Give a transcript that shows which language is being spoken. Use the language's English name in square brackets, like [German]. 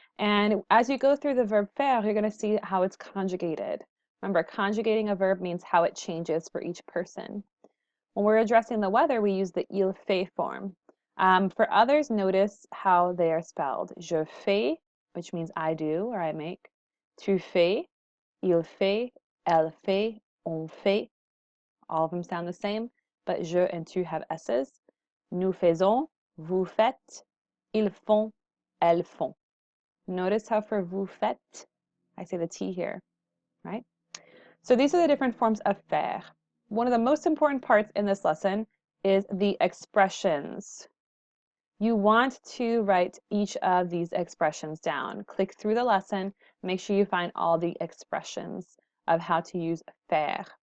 [English] And as you go through the verb faire, you're going to see how it's conjugated. Remember, conjugating a verb means how it changes for each person. When we're addressing the weather, we use the [French] il fait [English] form. For others, notice how they are spelled. [French] Je fais, [English] which means I do or I make. [French] Tu fais, il fait, elle fait, on fait. [English] All of them sound the same, but je and tu have S's. [French] Nous faisons, vous faites, ils font, elles font. [English] Notice how for [French] vous faites, [English] I say the T here, right? So these are the different forms of faire. One of the most important parts in this lesson is the expressions. You want to write each of these expressions down. Click through the lesson, make sure you find all the expressions of how to use faire.